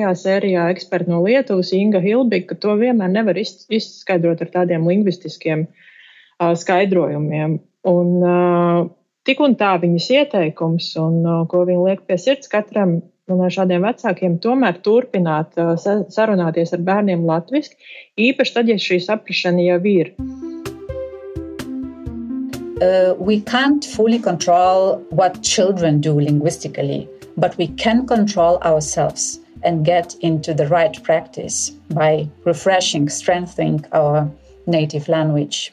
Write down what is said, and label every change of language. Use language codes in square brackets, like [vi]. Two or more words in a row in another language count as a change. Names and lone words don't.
[lv] sērijā eksperti no Lietuvas, Inga Hilbiga, ka to vienmēr nevar izskaidrot ar tādiem lingvistiskiem skaidrojumiem. Un tik un tā viņas ieteikums, un ko viņa liek pie sirds katram no šādiem vecākiem, tomēr turpināt sarunāties ar bērniem latviski, īpaši tad, ja šī saprašana jau ir. [en] We can't fully control what children do linguistically, but we can control ourselves and get into the right practice by refreshing, strengthening our native language.